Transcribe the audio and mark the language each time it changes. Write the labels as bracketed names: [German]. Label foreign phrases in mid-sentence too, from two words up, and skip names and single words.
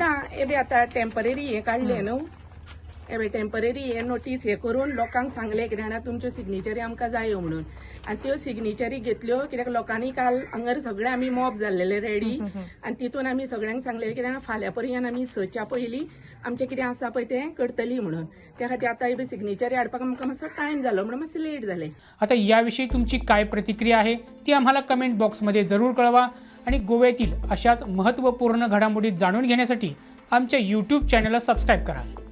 [Konkani] ना एबे आतां टेम्पररी हे काढले न्हू एबे टेम्पररी हे नोटीस हे करून लोकांक सांगले कितें जाणां तुमच्यो सिग्नेचरी आमकां जायो म्हणून आनी त्यो सिग्नेचरी घेतल्यो कित्याक लोकांनी काल हांगर सगळे आमी मॉब जाल्लेले रेडी आनी तितून आमी सगळ्यांक सांगलें कितें जाणां फाल्यां पर्यंत आमी सच्या पयलीं आमचें कितें आसा पळय तें करतली म्हणून त्या खातीर आतां एबे सिग्नेचरी हाडपाक आमकां मातसो टायम जालो म्हणून मातशें लेट जालें [Marathi] आता याविषयी तुमची काय प्रतिक्रिया आहे ती आम्हाला कमेंट बॉक्समध्ये जरूर कळवा आणि गोव्यातील अशाच महत्त्वपूर्ण घडामोडी जाणून घेण्यासाठी आमच्या यूट्यूब चॅनलला सबस्क्राईब करा.